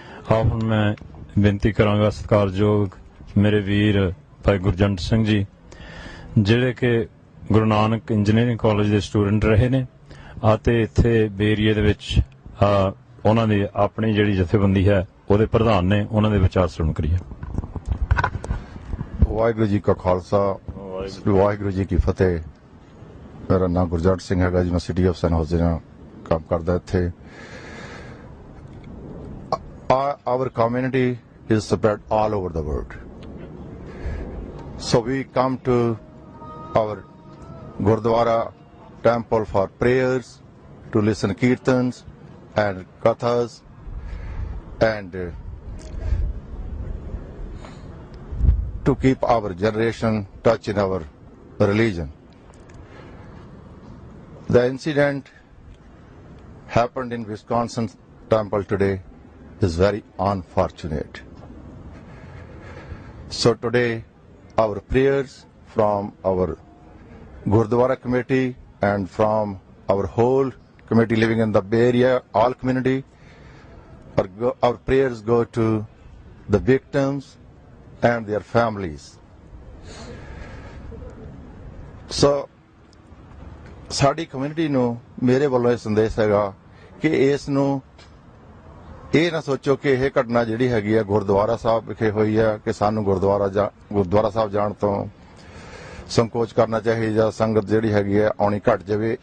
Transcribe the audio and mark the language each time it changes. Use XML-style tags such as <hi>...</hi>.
<pa>ਆਪ ਹੁਣ ਮੈਂ ਬੇਨਤੀ ਕਰਾਂਗਾ ਸਤਿਕਾਰਯੋਗ ਮੇਰੇ ਵੀਰ ਭਾਈ ਗੁਰਜੰਟ ਸਿੰਘ ਜੀ, ਜਿਹੜੇ ਕਿ ਗੁਰੂ ਨਾਨਕ ਇੰਜੀਨੀਅਰਿੰਗ ਕਾਲਜ ਦੇ ਸਟੂਡੈਂਟ ਰਹੇ ਨੇ ਅਤੇ ਇੱਥੇ ਬੇਰੀਏ ਦੇ ਵਿੱਚ ਉਹਨਾਂ ਦੀ ਆਪਣੀ ਜਿਹੜੀ ਜਥੇਬੰਦੀ ਹੈ ਉਹਦੇ ਪ੍ਰਧਾਨ ਨੇ। ਉਹਨਾਂ ਦੇ ਵਿਚਾਰ ਸਰਵਣ ਕਰੀਏ। ਵਾਹਿਗੁਰੂ ਜੀ ਕਾ ਖਾਲਸਾ, ਵਾਹਿਗੁਰੂ ਜੀ ਕੀ ਫਤਿਹ। ਮੇਰਾ ਨਾਮ ਗੁਰਜੰਟ ਸਿੰਘ ਹੈਗਾ ਜੀ। ਮੈਂ ਸਿਟੀ ਆਫ ਸੈਨ ਹੋਜ਼ੇ ਨਾਲ ਕੰਮ ਕਰਦਾ ਇੱਥੇ।</pa> <en>Our community is spread all over the world. So we come to our Gurudwara temple for prayers, to listen kirtans and kathas, and to keep our generation touch in our religion. The incident happened in Wisconsin temple today is very unfortunate. So today our prayers from our Gurudwara committee and from our whole committee living in the Bay Area, all community, our prayers go to the victims and their families.</en> <pa>So ਸਾਡੀ community ਨੂੰ ਮੇਰੇ ਵੱਲੋਂ ਇਹ ਸੰਦੇਸ਼ ਹੈਗਾ ਕਿ ਇਸ ਨੂੰ ਇਹ ਨਾ ਸੋਚੋ ਕਿ ਇਹ ਘਟਨਾ ਜਿਹੜੀ ਹੈਗੀ ਆ ਗੁਰਦੁਆਰਾ ਸਾਹਿਬ ਵਿਖੇ ਹੋਈ ਆ ਕਿ ਸਾਨੂੰ ਗੁਰਦੁਆਰਾ ਸਾਹਿਬ ਜਾਣ ਤੋਂ ਸੰਕੋਚ ਕਰਨਾ ਚਾਹੀਦਾ ਜਾਂ ਸੰਗਤ ਜਿਹੜੀ ਹੈਗੀ ਆ ਆਉਣੀ ਘਟ ਜਾਵੇ।</pa>